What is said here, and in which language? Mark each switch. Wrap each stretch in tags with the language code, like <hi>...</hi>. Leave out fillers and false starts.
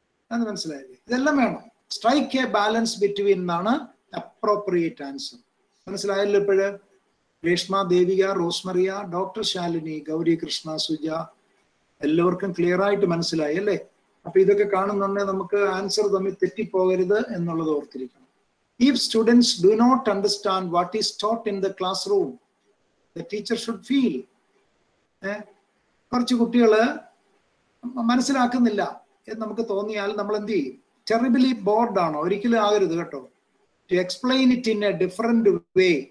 <ml>അത് മനസ്സിലായില്ലേ? ഇതെല്ലാം വേണം.</ml> <en>strike a balance between</en> <ml>എന്നാണ്</ml> <en>Appropriate answer.</en> <ml>മനസ്സിലായല്ലോ ഇപ്പോഴ്? രേഷ്മ, ദേവിക, റോസ്മറിയ, ഡോക്ടർ ശാലിനി, ഗൗരി കൃഷ്ണ, സുജ, എല്ലാവർക്കും ക്ലിയർ ആയിട്ട് മനസ്സിലായി അല്ലേ? അപ്പൊ ഇതൊക്കെ കാണുന്നുണ്ടെങ്കിൽ നമുക്ക് ആൻസർ തമ്മിൽ തെറ്റിപ്പോകരുത് എന്നുള്ളത് ഓർത്തിരിക്കണം.</ml> <en>If students do not understand what is taught in the classroom, the teacher should feel.</en> <ml>കുറച്ച് കുട്ടികള് മനസ്സിലാക്കുന്നില്ല എന്ന് നമുക്ക് തോന്നിയാൽ നമ്മൾ എന്ത് ചെയ്യും?</ml> <en>terribly bored</en> <ml>ആണോ? ഒരിക്കലും ആകരുത് കേട്ടോ.</ml> <en>To explain it in a different way.</en>